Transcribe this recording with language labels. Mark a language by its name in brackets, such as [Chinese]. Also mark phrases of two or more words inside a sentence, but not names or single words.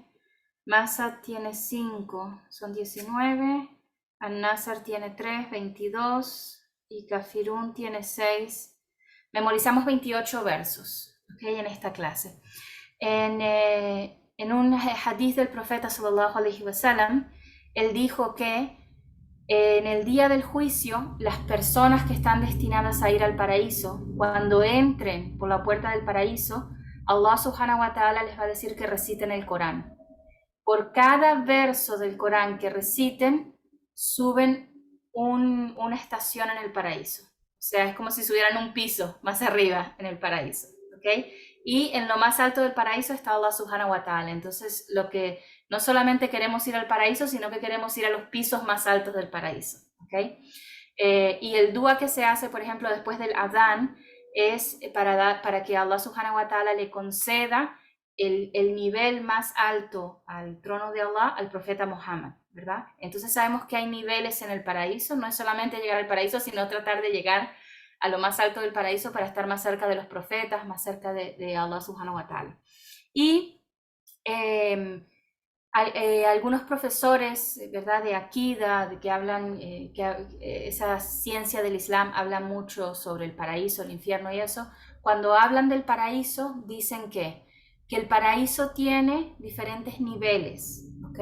[Spanish] Masad tiene 5, son 19. An-Nasr tiene 3, 22. Y Kafirun tiene 6. Memorizamos 28 versos, ¿okay?, en esta clase. En un hadith del profeta [Arabic] sallallahu alaihi wasallam, [Spanish] él dijo que en el día del juicio, las personas que están destinadas a ir al paraíso, cuando entren por la puerta del paraíso, [Arabic] Allah subhanahu wa ta'ala [Spanish] les va a decir que reciten el Corán. Por cada verso del Corán que reciten, suben una estación en el paraíso. O sea, es como si subieran un piso más arriba en el paraíso, ¿ok? Y en lo más alto del paraíso está [Arabic] Allah subhanahu wa ta'ala. [Spanish] Entonces, lo que no solamente queremos ir al paraíso, sino que queremos ir a los pisos más altos del paraíso, ¿ok? Y el dua que se hace, por ejemplo, después del adán, es para que [Arabic] Allah subhanahu wa ta'ala [Spanish] le conceda el nivel más alto al trono de Allah, al profeta Muhammad, ¿verdad? Entonces sabemos que hay niveles en el paraíso, no es solamente llegar al paraíso, sino tratar de llegar a lo más alto del paraíso para estar más cerca de los profetas, más cerca de [Arabic] Allah subhanahu wa ta'ala. [Spanish] Y algunos profesores, ¿verdad?, de Akida, de que hablan, esa ciencia del Islam habla mucho sobre el paraíso, el infierno y eso. Cuando hablan del paraíso, dicen que el paraíso tiene diferentes niveles, ¿ok?